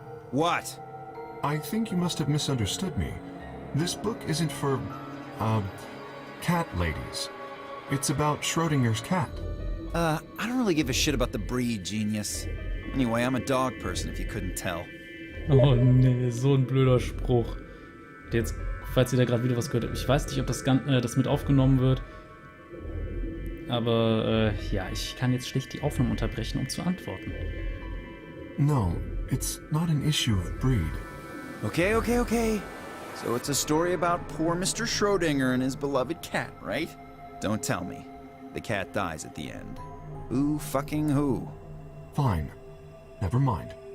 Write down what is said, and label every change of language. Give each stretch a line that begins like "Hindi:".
English: What? I think you must have misunderstood me. This book isn't for, cat ladies. It's about Schrodinger's cat. I don't really give a shit about the breed, genius. Anyway, I'm a dog person, if you couldn't tell.
German: Oh nee, so ein blöder Spruch. Jetzt, falls ihr da gerade wieder was gehört habt, ich weiß nicht, ob das mit aufgenommen wird. Aber, ja, ich kann jetzt schlicht die Aufnahme unterbrechen, um zu antworten.
English: No, it's not an issue of breed. Okay. So it's a story about poor Mr. Schrodinger and his beloved cat, right? Don't tell me. The cat dies at the end. Who fucking who? Fine. Never mind.